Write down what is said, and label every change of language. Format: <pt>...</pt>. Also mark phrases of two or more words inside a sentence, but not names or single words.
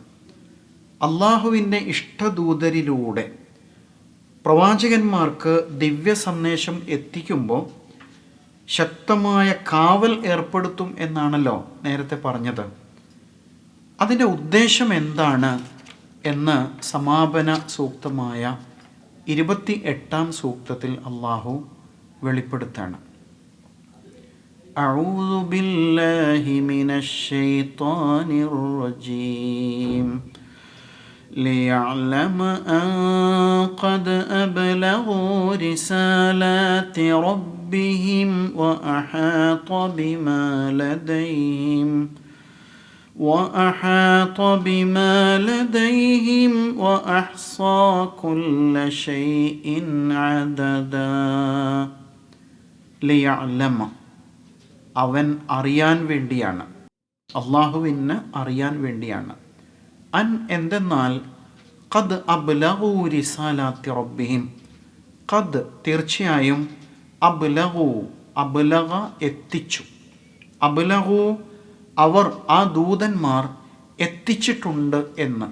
<ml>അള്ളാഹുവിൻ്റെ ഇഷ്ടദൂതരിലൂടെ പ്രവാചകന്മാർക്ക് ദിവ്യ സന്ദേശം എത്തിക്കുമ്പോൾ ശക്തമായ കാവൽ ഏർപ്പെടുത്തും എന്നാണല്ലോ നേരത്തെ പറഞ്ഞത്. അതിൻ്റെ ഉദ്ദേശം എന്താണ് എന്ന് സമാപന സൂക്തമായ 28-ാം സൂക്തത്തിൽ അള്ളാഹു വെളിപ്പെടുത്താണ്.</ml> <ar>أعوذ بالله من الشيطان الرجيم ليعلم أن قد أبلغوا رسالات ربهم وأحاط بما لديهم وأحصى كل شيء عددا.</ar> <ml>ليعلم അവൻ അറിയാൻ വേണ്ടിയാണ്, അള്ളാഹുവിന് അറിയാൻ വേണ്ടിയാണ്. അൻ എന്തെന്നാൽ</ml> <ar>قد أبلغوا رسالات ربهم,</ar> <ml>ഖദ് തീർച്ചയായും,</ml> <ar>أبلغوا أبلغ</ar> <ml>എത്തിച്ചു, അബ്ലഗു അവർ ആ ദൂതന്മാർ എത്തിച്ചിട്ടുണ്ട് എന്ന്.</ml>